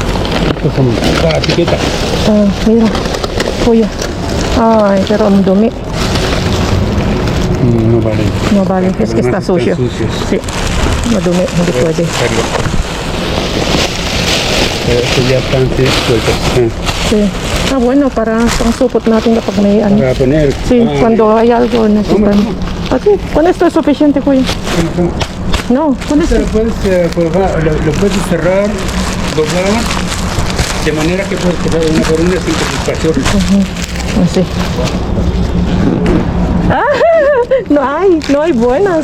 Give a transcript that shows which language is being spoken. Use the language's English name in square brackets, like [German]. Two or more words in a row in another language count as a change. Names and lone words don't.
[Spanish] Estos son la etiqueta. Ah, mira. Kuya. Ay, pero ang dumi. No vale. No vale, es que está Además sucio. están sucios. Sí, [Filipino] madumi, hindi pwede. [Spanish] Estos ya están sueltos. Sí. Ah, bueno, para [Filipino] pangsupot natin kapag may ano. [Spanish] Para poner. Sí, cuando hay algo necesitan. Así, con esto es suficiente, kuya. No, con esto. Lo puedes cerrar, doblar, de manera que puedes coger una por una sin preocupación. Así. Ah, no hay buenas.